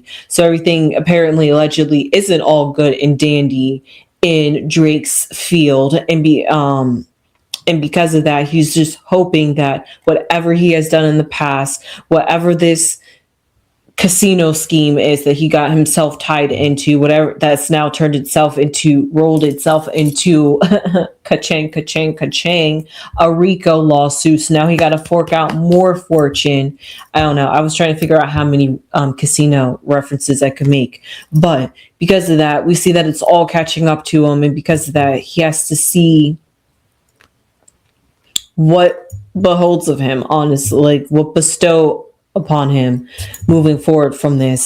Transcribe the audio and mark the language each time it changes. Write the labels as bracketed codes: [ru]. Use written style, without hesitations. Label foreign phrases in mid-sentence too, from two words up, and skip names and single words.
[en] So everything apparently, allegedly, isn't all good and dandy in Drake's field, and because of that, he's just hoping that whatever he has done in the past, whatever this casino scheme is that he got himself tied into, whatever that's now rolled itself into ka-chang, ka-chang, ka-chang, a RICO lawsuit. So now he got to fork out more fortune. I don't know. I was trying to figure out how many casino references I could make. But because of that, we see that it's all catching up to him. And because of that, he has to see what beholds of him, honestly, like what bestow upon him moving forward from this.